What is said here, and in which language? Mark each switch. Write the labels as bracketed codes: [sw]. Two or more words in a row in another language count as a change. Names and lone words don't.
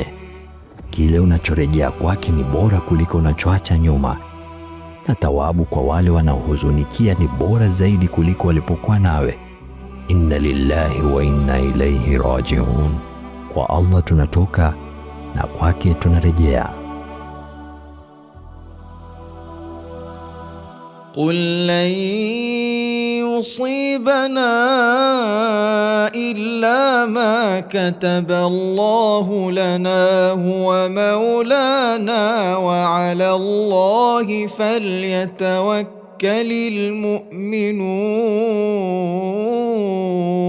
[sw] Kile unachorejea kwake ni bora kuliko unachoacha nyuma, na thawabu kwa wale wanaohuzunikia ni bora zaidi kuliko walipokuwa nawe. [ar] إنا لله وإنا إليه راجعون. [sw] Kwa Allah tunatoka na kwake tunarejea. [ar] قل لن يصيبنا إلا ما كتب الله لنا هو مولانا وعلى الله فليتوكل المؤمنون.